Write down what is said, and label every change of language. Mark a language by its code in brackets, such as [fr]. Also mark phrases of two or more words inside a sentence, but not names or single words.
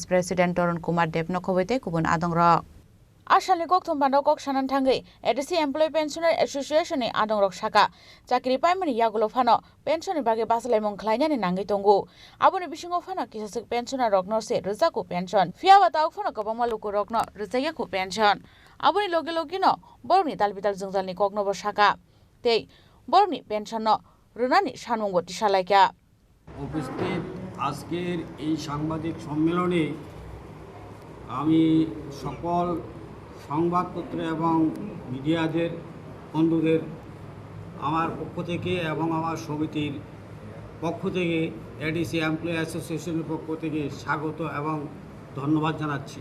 [trp] President Torun Kumar Debno Kowete Kubun Adongra Ashali Koktum Panda Kok Shanan Tangi ADC Employee Pensioner Association Adongrok Shaka Chakri Primary Yagulo Fano Pension Bagi Basalemon Klainan in Nangi Tongu Abuni Bishingo Fano Kisasik Pensioner Rogno Se Ruzaku Pension Fiawa Tau Fano Kabamaluku Rogno Ruzayaku Pension Abuni Logino Boroni Dalbital Zungzalni Koknobo Shaka Te Boroni Pension no Runani Shanmungo Tishalaka [bn] উপস্থিত আজকের এই সাংবাদিক সম্মেলনে আমি সকল সংবাদপত্র এবং মিডিয়াদের বন্ধুদের আমার পক্ষ থেকে এবং আমার সমিতির পক্ষ থেকে এডিসি এমপ্লয়ি অ্যাসোসিয়েশনের পক্ষ থেকে স্বাগত এবং ধন্যবাদ জানাচ্ছি।